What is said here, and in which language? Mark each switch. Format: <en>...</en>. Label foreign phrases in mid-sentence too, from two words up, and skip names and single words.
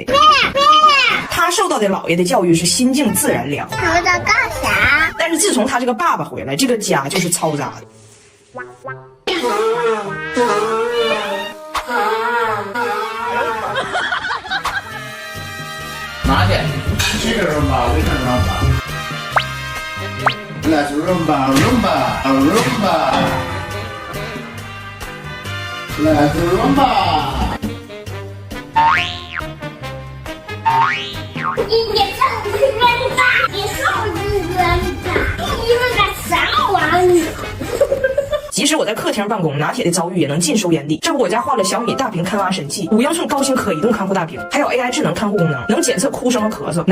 <zh>他受到的姥爷的教育是心静自然凉。我在干啥？但是自从他这个爸爸回来，这个家就是嘈杂的。拿去，这个 rumba， 为什么 rumba？</zh> <en>Let's rumba rumba rumba，Let's rumba。</en> <zh>你上次扔吧，你上次扔吧，你们干啥玩意？即使我在客厅办公，拿铁的遭遇也能尽收眼底。这不，我家换了小米大屏开挖神器，5英寸高清可移动看护大屏，还有 AI 智能看护功能，能检测哭声和咳嗽。</zh>